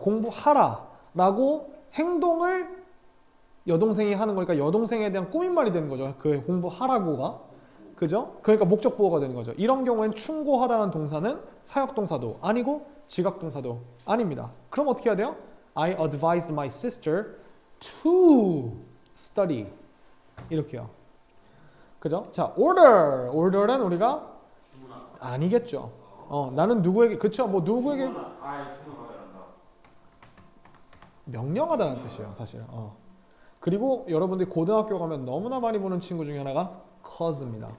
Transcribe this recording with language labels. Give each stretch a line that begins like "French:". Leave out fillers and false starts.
Korean: 공부하라라고 행동을 여동생이 하는 거니까 여동생에 대한 꾸민말이 되는 거죠. 그 공부하라고가. 그죠? 그러니까 목적 보호가 되는 거죠. 이런 경우엔 충고하다라는 동사는 사역 동사도 아니고 지각 동사도 아닙니다. 그럼 어떻게 해야 돼요?
English: I advised my sister to study.
Korean: 이렇게요. 그죠? 자, order. order는 우리가 아니겠죠. 나는 누구에게 그쵸? 뭐 누구에게 주문하다 한다. 명령하다는 뜻이에요, 사실. 그리고 여러분들이 고등학교 가면 너무나 많이 보는 친구 중에 하나가 cause입니다.